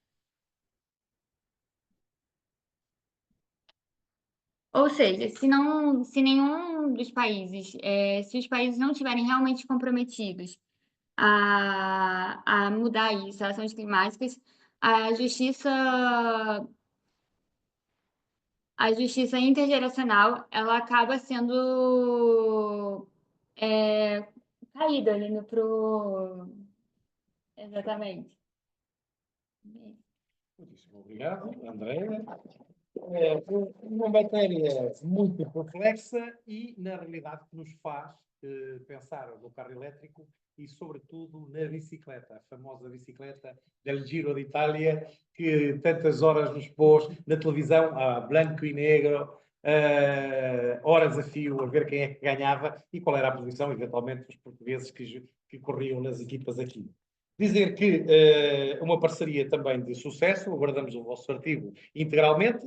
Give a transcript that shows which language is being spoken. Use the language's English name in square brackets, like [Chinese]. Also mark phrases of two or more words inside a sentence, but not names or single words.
[Portuguese] Ou seja, se nenhum dos países, se os países não estiverem realmente comprometidos a mudar isso, as ações climáticas, a justiça intergeracional, ela acaba sendo caída ali Exatamente. Muitíssimo obrigado, Andréa. Uma matéria muito complexa e, na realidade, que nos faz pensar no carro elétrico e, sobretudo, na bicicleta, a famosa bicicleta del Giro d'Italia, que tantas horas nos pôs na televisão, a branco e negro, horas a fio a ver quem é que ganhava e qual era a posição, eventualmente, dos portugueses que corriam nas equipas aqui. Dizer que uma parceria também de sucesso, aguardamos o vosso artigo integralmente.